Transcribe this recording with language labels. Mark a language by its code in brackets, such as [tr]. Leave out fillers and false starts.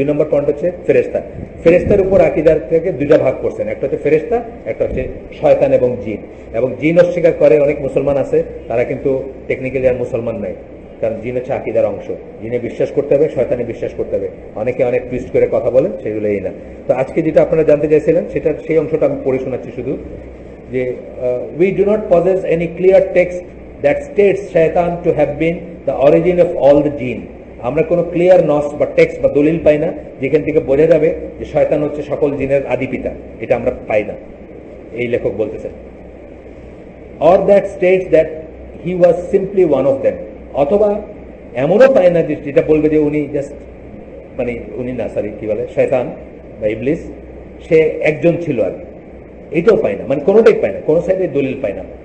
[bn] 2 নম্বর point হচ্ছে ফেরেশতা। ফেরেশতার উপর আকীদার থেকে 2টা ভাগ করছেন, একটা হচ্ছে ফেরেশতা, একটা হচ্ছে শয়তান এবং জিন। এবং জিন অস্বীকার করে অনেক মুসলমান আছে, তারা কিন্তু টেকনিক্যালি আর মুসলমান নাই, কারণ জিন হচ্ছে আকীদার অংশ। জিনে বিশ্বাস করতে হবে, শয়তানে বিশ্বাস করতে হবে। অনেকে অনেক টুইস্ট করে কথা বলেন, সেগুলো এই না। তো আজকে যেটা আপনারা জানতে চাইছিলেন সেটা সেই অংশটা আমি পড়ে শোনাচ্ছি শুধু, যে [en] we do not possess any clear text that states shaitan to have been the origin of all the jinn. [bn] আমরা কোনো ক্লিয়ার নস বা টেক্সট বা দলিল পাই না যেখান থেকে বোঝা যাবে যে শয়তান হচ্ছে সকল জিনের আদি পিতা, এটা আমরা পাই না, এই লেখক বলতেছেন। [en] or that states that he was simply one of them, [bn] অথবা এমনও পাই না যে যেটা বলবে যে উনি জাস্ট মানে উনি না, সরি কি বলে, শয়তান বা ইবলিস সে একজন ছিল আর কি, এটাও পাই না, মানে কোনোটাই পাই না, কোনো সাইডে দলিল পাই না।